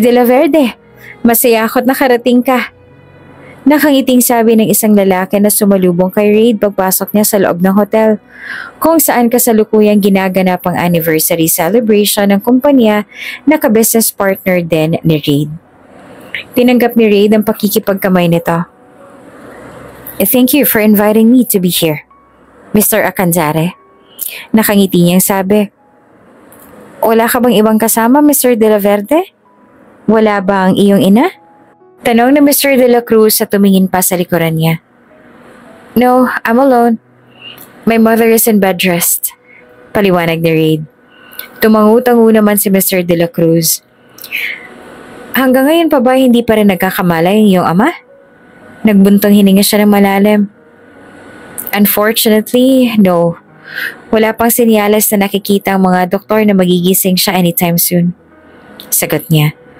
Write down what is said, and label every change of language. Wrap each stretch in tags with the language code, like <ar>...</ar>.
<tl>De La Verde, masaya ako't nakarating ka. Nakangiting sabi ng isang lalaki na sumalubong kay Reid pagpasok niya sa loob ng hotel, kung saan kasalukuyang ginaganap ang anniversary celebration ng kumpanya na ka-business partner din ni Reid. Tinanggap ni Reid ang pakikipagkamay nito.</tl> <en>Thank you for inviting me to be here, Mr.</en> <tl>Acanzare. Nakangiti niyang sabi. Wala ka bang ibang kasama, Mr. De La Verde? Wala ba ang iyong ina? Tanong ni Mr. De La Cruz sa tumingin pa sa likuran niya.</tl> <en>No, I'm alone. My mother is in bed rest.</en> <tl>Paliwanag ni Reid. Tumangu-tangu naman si Mr. De La Cruz. Hanggang ngayon pa ba hindi pa rin nagkakamala yung iyong ama? Nagbuntong hininga siya ng malalim.</tl> <en>Unfortunately, no.</en> <tl>Wala pang sinyalas na nakikita ang mga doktor na magigising siya</tl> <en>anytime soon.</en> <tl>Sagot niya.</tl>